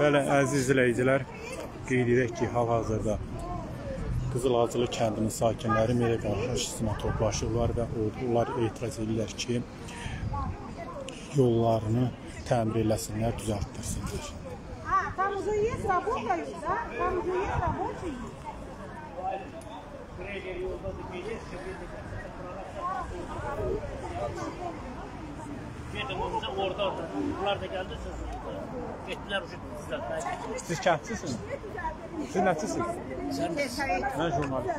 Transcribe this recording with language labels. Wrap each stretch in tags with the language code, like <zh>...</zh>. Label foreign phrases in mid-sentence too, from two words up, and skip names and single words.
<az>Bəli, əziz izləyicilər, qeyd edək ki, hal-hazırda Qızılacılı kəndinin sakinləri meriya qarşısına toplaşırlar və onlar etiraz edirlər ki, yollarını təmir eləsinlər, düzəltdirsinlər.</az> <ru>Tam уже есть работают, да? Там уже есть рабочие.</ru> <az>Orada. Bunlar da geldi getdilər sizdən. Siz kəndsizsiniz? Siz nəçisiniz? Mən jurnalist.</az>